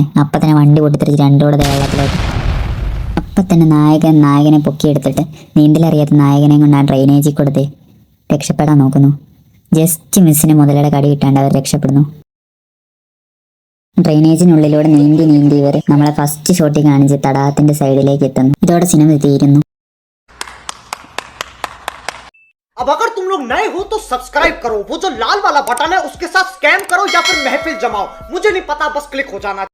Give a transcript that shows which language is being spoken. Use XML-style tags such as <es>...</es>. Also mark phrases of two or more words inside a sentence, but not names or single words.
<ml>അപ്പം തന്നെ വണ്ടി പൊട്ടിത്തെറിച്ച് 2 കൂടെ വെള്ളത്തിലോട്ട്. അപ്പം തന്നെ നായകനെ പൊക്കിയെടുത്തിട്ട് നീന്തലറിയാത്ത നായകനെ കൊണ്ട് ആ ഡ്രെയിനേജിൽ കൊടുത്ത് രക്ഷപ്പെടാൻ നോക്കുന്നു.</ml> <en>just missിന്</en> <ml>മുതലയുടെ കടി കിട്ടാണ്ട് അവർ രക്ഷപ്പെടുന്നു. ഡ്രെയിനേജിനുള്ളിലൂടെ നീന്തി ഇവർ നമ്മളെ</ml> <en>first shotിൽ</en> <ml>കാണിച്ച് തടാകത്തിന്റെ സൈഡിലേക്ക് എത്തുന്നു. ഇതോടെ സിനിമ തീരുന്നു.</ml> <hi>अब अगर तुम लोग नए हो तो सब्सक्राइब करो, वो जो लाल वाला बटन है उसके साथ स्कैम करो या फिर महफिल जमाओ, मुझे नहीं पता, बस क्लिक हो जाना।</hi>